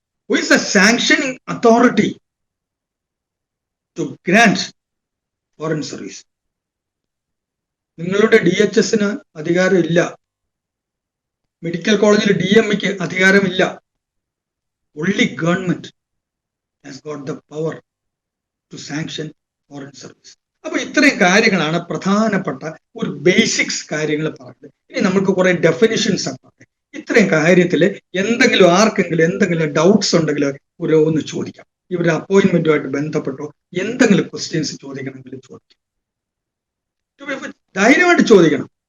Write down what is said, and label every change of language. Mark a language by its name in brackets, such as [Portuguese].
[English] Who is the sanctioning authority to grant foreign service? [Malayalam] നിങ്ങളുടെ DHSന് അധികാരമില്ല, medical കോളേജിൽ DMEക്ക് അധികാരമില്ല. [English] only government has got the power to sanction foreign service. [Malayalam] അപ്പൊ ഇത്രയും കാര്യങ്ങളാണ് പ്രധാനപ്പെട്ട ഒരു ബേസിക്സ് കാര്യങ്ങൾ പറഞ്ഞത്. ഇനി നമുക്ക് കുറെ ഡെഫിനിഷൻസ് ആണ്. ഇത്രയും കാര്യത്തിൽ എന്തെങ്കിലും ആർക്കെങ്കിലും എന്തെങ്കിലും ഡൗട്ട്സ് ഉണ്ടെങ്കിൽ ഒന്ന് ചോദിക്കാം. ഇവരുടെ അപ്പോയിന്റ്മെന്റുമായിട്ട് ബന്ധപ്പെട്ടോ എന്തെങ്കിലും ക്വസ്റ്റ്യൻസ് ചോദിക്കണമെങ്കിൽ ചോദിക്കാം. ധൈര്യമായിട്ട് ചോദിക്കണം.